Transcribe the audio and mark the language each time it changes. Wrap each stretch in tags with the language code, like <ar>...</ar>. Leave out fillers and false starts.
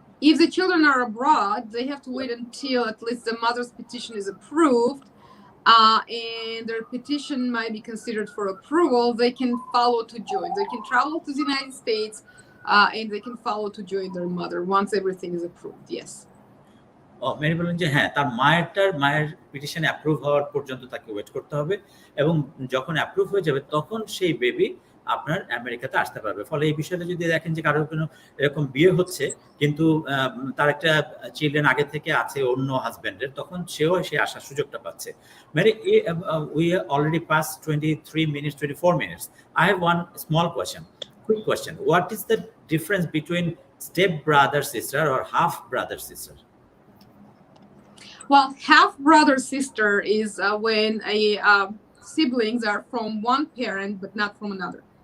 <en>If the children are abroad, they have to wait until at least the mother's petition is approved, and their petition might be considered for approval. They can follow to join. They can travel to the United States, and they can follow to join their mother once everything is approved. Yes.</en> <bn>Mary বললেন যে হ্যাঁ, তার মায়ের petition approve হওয়ার পর্যন্ত তাকে wait করতে হবে, এবং যখন অ্যাপ্রুভ হয়ে যাবে তখন সেই বেবি আপনার আমেরিকাতে আসতে পারবে। ফলে এই বিষয়টা যদি দেখেন যে কারোর কোনো এরকম বিয়ে হচ্ছে কিন্তু তার একটা চিলড্রেন আগে থেকে আছে অন্য হাজব্যান্ডের, তখন সে আসার সুযোগটা পাচ্ছে।</bn> <en>Mary, we already pass 23 minutes, 24 minutes. I have one small question, quick question. What is the difference between step brother sister or half brother sister? Well, half brother sister is when siblings are from one parent but not from another.</en>